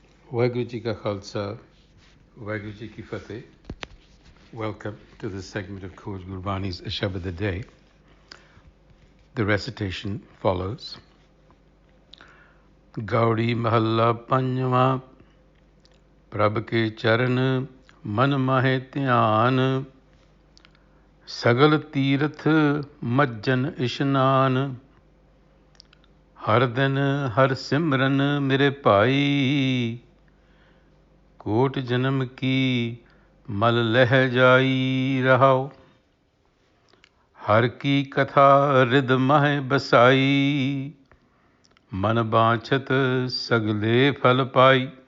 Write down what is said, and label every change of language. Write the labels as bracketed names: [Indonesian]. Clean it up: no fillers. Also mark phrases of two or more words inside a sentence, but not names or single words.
[Punjabi] ਵਾਹਿਗੁਰੂ ਜੀ ਕਾ ਖਾਲਸਾ, ਵਾਹਿਗੁਰੂ ਜੀ ਕੀ ਫਤਿਹ. [English] Welcome to this segment of Coach Gurbani's a-sabad-a-day. The recitation follows. [Punjabi] ਗਉੜੀ ਮਹਲਾ ਪੰਜਵਾ, ਪ੍ਰਭ ਕੇ ਚਰਨ, ਮਨ ਮਾਹਿ ਧਿਆਨ, ਸਗਲ ਤੀਰਥ ਮਜਨ ਇਸਨਾਨ, ਹਰਿ ਦਿਨ ਹਰਿ ਸਿਮਰਨ ਮੇਰੇ ਭਾਈ, ਕੋਟਿ ਜਨਮ ਕੀ ਮਲੁ ਲਹਿ ਜਾਈ ਰਹਾਉ, ਹਰਿ ਕੀ ਕਥਾ ਰਿਦ ਮਹਿ ਬਸਾਈ, ਮਨ ਬਾਂਛਤ ਸਗਲੇ ਫਲ ਪਾਈ,